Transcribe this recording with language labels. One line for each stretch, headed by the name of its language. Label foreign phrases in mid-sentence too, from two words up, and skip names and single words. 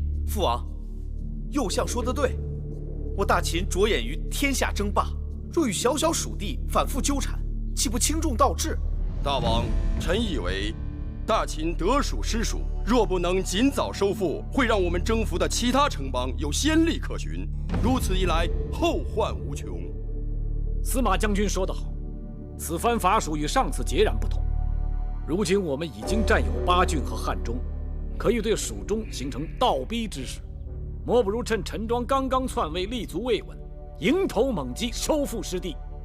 Chinese: 父王，右相说得对，我大秦着眼于天下争霸，若与小小蜀地反复纠纏，岂不轻重倒置？大王，臣以为，大秦得蜀失蜀，若不能尽早收复，会让我们征服的其他城邦有先例可循。如此一来，后患无窮。司马将軍說得好，此番伐蜀與上次截然不同。如今我們已經佔有巴郡和漢中，可以對蜀中形成倒逼之勢。莫不如趁陳莊剛剛篡位，立足未穩，迎頭猛擊，收復失地。